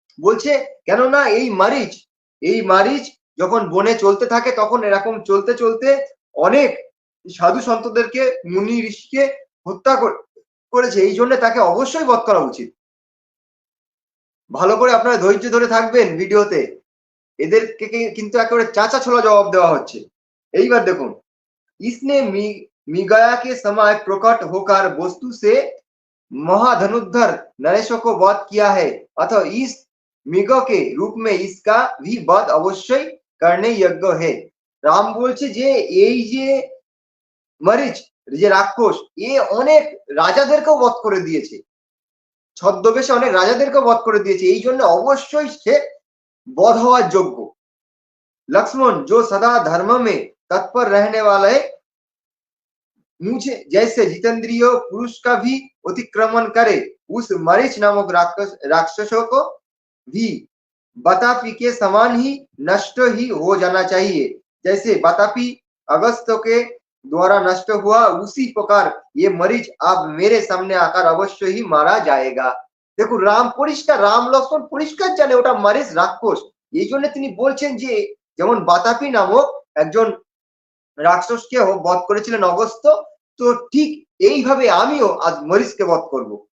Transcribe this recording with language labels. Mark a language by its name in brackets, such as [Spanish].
[Bangla] বলছে কেননা এই মারিচ যখন বনে চলতে থাকে তখন এরকম চলতে চলতে অনেক সাধু সন্তদেরকে মুনি ঋষিকে হত্যা করেছে, এই জন্য তাকে অবশ্যই বধ করা উচিত। ভালো করে আপনারা ধৈর্য ধরে থাকবেন ভিডিওতে, এদেরকে কিন্তু একেবারে চাচা ছোলা জবাব দেওয়া হচ্ছে। এইবার দেখুন [Hindi] इसने मृगया के समय प्रकट होकर वस्तु से महाधनुर्धर नरेशों को वध किया है, अतः इस मृग के रूप में इसका भी वध अवश्य करने योग्य है। [Bangla] রাম বলছে যে এই যে মরিচ যে রাক্ষস এ অনেক রাজাদেরকেও বধ করে দিয়েছে, ছদ্মবেশে অনেক রাজাদেরকেও বধ করে দিয়েছে, এই জন্য অবশ্যই সে বধ হওয়ার যোগ্য। [Hindi] लक्ष्मण जो सदा धर्म में तत्पर रहने वाला है, मुझे जैसे जितेंद्रिय पुरुष का भी अतिक्रमण करे, उस मरीच नामक राक्षसों को भी बतापी के समान ही नष्ट ही हो जाना चाहिए। जैसे बतापी अगस्त के द्वारा नष्ट हुआ, उसी प्रकार ये मरीच अब मेरे सामने आकर अवश्य ही मारा जाएगा। देखो राम [Bangla] পরিষ্কার, রাম লক্ষ্মণ পরিষ্কার জানে ওটা মরিচ রাক্ষস, এই জন্য তিনি বলছেন যে যেমন বাতাপি নামক একজন রাক্ষসকে বধ করেছিলেন অগস্ত্য, তো ঠিক এইভাবে আমিও আজ মরিচকে বধ করব।